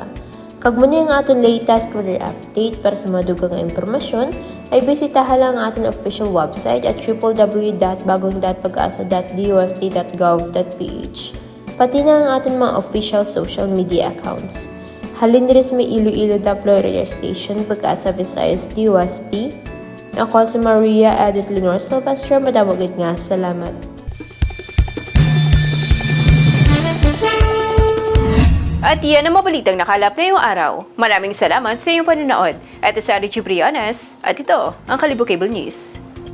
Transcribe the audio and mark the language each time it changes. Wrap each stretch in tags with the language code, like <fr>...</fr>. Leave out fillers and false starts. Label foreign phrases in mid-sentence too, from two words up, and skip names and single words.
<hil>Kag muna ang aton latest weather update para sa madugang nga impormasyon ay bisitahan lang ang aton</hil> <en>official website</en> <hil>at www.bagong.pag-asa.dost.gov.ph. Pati na ang aton mga</hil> <en>official social media accounts.</en> <hil>Halin diri sa may Iloilo Daplo Radio Station, Pag-asa Visayas DOST. Ako si Maria Edith Lenore Silvestre, madamagid nga, salamat.</hil> <tl>At yan ang mabalitang nakalap ngayong araw. Maraming salamat sa iyong panonood. Ito si Ari Ciprianes at ito ang Kalibo Cable News.</tl>